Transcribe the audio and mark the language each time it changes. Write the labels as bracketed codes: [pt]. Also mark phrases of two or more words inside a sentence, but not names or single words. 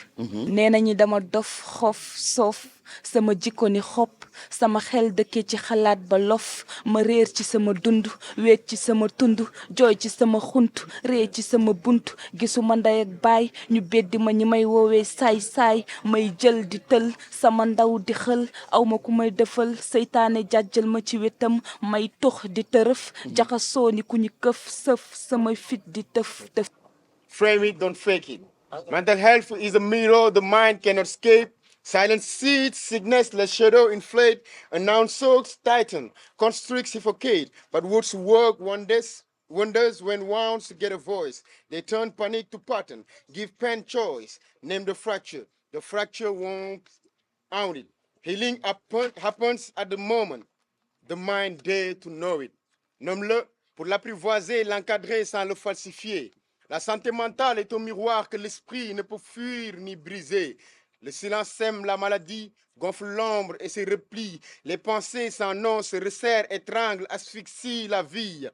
[wo] nee nañu dama dof xof soof sama jikko ni xob sama xel dëkkee ci xalaat ba lof ma réer ci sama dund weet ci sama tund jooy ci sama xunt ree ci sama bunt gisuma ndey ak baay ñu beddi ma ñi may woowee saay-saay may jël di tël sama ndaw di xël aw ma ku may defal seytaane jàjjal ma ci wetam may tux di tërëf jaxasoo ni ku ñu këf sëf sama fit di tëf tëf. [en] Frame it, don't fake it. Mental health is a mirror the mind cannot escape. Silence seeds, sickness, let shadow inflate. A noun soaks, tighten, constrict, suffocate. But words work wonders when wounds get a voice. They turn panic to pattern, give pen choice. Name the fracture won't own it. Healing happens at the moment. The mind dare to know it. [fr] Nomme-le pour l'apprivoiser, l'encadrer sans le falsifier. La santé mentale est un miroir que l'esprit ne peut fuir ni briser. Le silence sème la maladie, gonfle l'ombre et se replie. Les pensées sans nom se resserrent, étranglent, asphyxient la vie.